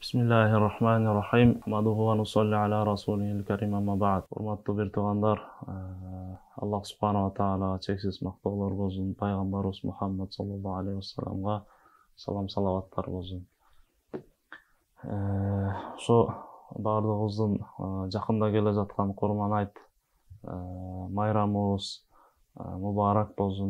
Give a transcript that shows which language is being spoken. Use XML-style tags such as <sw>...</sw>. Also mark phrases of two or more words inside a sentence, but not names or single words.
<ar>بسم الله الرحمن الرحيم نحمده ونصلي على رسوله الكريم أما بعد.</ar> <ky>Урматтуу бир туугандар, Аллах</ky> <ar>سبحانه وتعالى</ar> <ky>чексиз мактоолор болсун. Пайгамбарыбыз Мухаммад</ky> <ar>صلى الله عليه وسلم</ar> <ky>салам салаваттар болсун. Ошо баардыгыбыздын жакында келе жаткан Курман айт майрамыбыз мубарак болсун.</ky>